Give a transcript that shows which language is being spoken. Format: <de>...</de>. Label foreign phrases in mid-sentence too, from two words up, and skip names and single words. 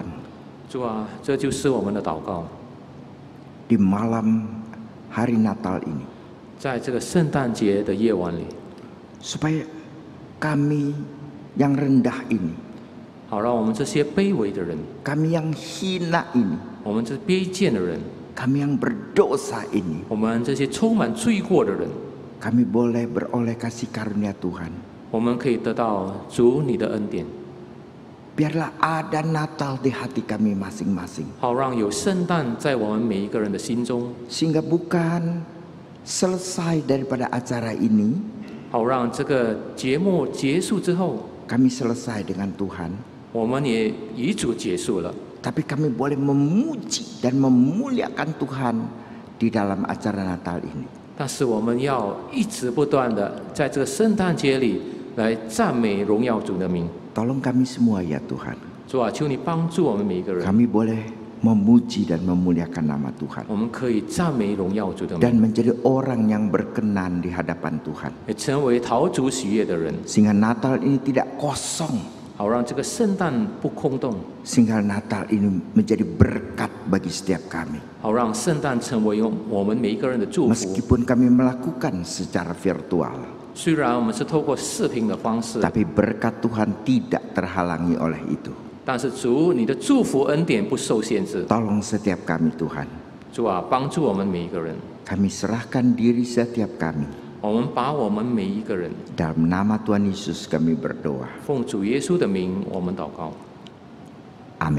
<zh>主啊，这就是我们的祷告，</zh> <id>di malam hari Natal ini,</id> <zh>在这个圣诞节的夜晚里，</zh> <id>supaya kami yang rendah ini,</id> <zh>好让我们这些卑微的人，</zh> <id>kami yang hina ini,</id> <zh>我们这卑贱的人，</zh> <id>kami yang berdosa ini,</id> <zh>我们这些充满罪过的人，</zh> <id>kami boleh beroleh kasih karunia Tuhan.</id> <zh>我们可以得到主你的恩典，</zh> <id>Biarlah ada Natal di hati kami masing-masing,</id> <zh>好让有圣诞在我们每一个人的心中，</zh> <id>sehingga bukan selesai daripada acara ini</id> <zh>好让这个节目结束之后，</zh> <id>kami selesai dengan Tuhan,</id> <zh>我们也与主结束了，</zh> <id>tapi kami boleh memuji dan memuliakan Tuhan di dalam acara Natal ini.</id> <zh>但是我们要一直不断的在这个圣诞节里来赞美荣耀主的名。</zh> <id>Tolong kami semua ya Tuhan,</id> <zh>主啊，求你帮助我们每一个人，</zh> <id>kami boleh memuji dan memuliakan nama Tuhan</id> <zh>我们可以赞美荣耀主的</zh> <id>dan</id> <zh>名，</zh> <id>menjadi orang yang berkenan di hadapan Tuhan,</id> <zh>也成为讨主喜悦的人，</zh> <id>sehingga Natal ini tidak kosong,</id> <zh>好让这个圣诞不空洞，</zh> <id>sehingga Natal ini menjadi berkat bagi setiap kami.</id> <zh>好让圣诞成为我们每一个人的祝福。</zh> <id>Meskipun kami melakukan secara virtual,</id> <zh>虽然我们是透过视频的方式，</zh> <id>tapi berkat Tuhan tidak terhalangi oleh itu.</id> <zh>但是主你的祝福恩典不受限制。</zh> <id>Tolong setiap kami Tuhan,</id> <zh>主啊，帮助我们每一个人，</zh> <id>kami serahkan diri setiap kami.</id> <zh>我们把我们每一个人</zh> <id>Dalam nama Tuhan Yesus kami berdoa.</id> <zh>奉主耶稣的名，我们祷告，</zh> <id>Amin.</id>